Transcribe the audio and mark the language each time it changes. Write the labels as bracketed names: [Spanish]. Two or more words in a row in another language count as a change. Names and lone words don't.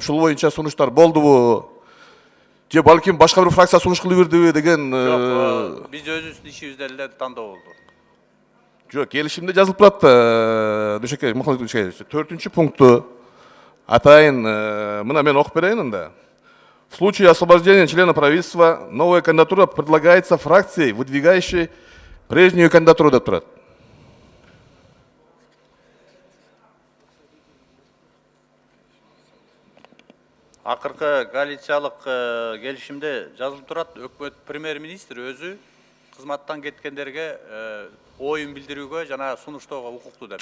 [Kyrgyz] Ушул боюнча сунуштар болдубу? Же балким башка бир фракция сунуш кылып бердиби деген. Жок, биз өзүбүздүн ишибизде эле тандоо болду. Жок, келишимде жазылып турат. Дүйшөкеевич, Мухаммад Дүйшөкеевич, 4-пункту атайын, мына мен окуп берейин анда. [Russian] В случае освобождения члена правительства новая кандидатура предлагается фракцией, выдвигающей прежнюю кандидатуру [Kyrgyz] деп турат. Акыркы коалициялык келишимде жазылып турат, өкмөт премьер-министр өзү кызматтан кеткендерге оюн билдирүүгө жана сунуштоого укуктуу деп.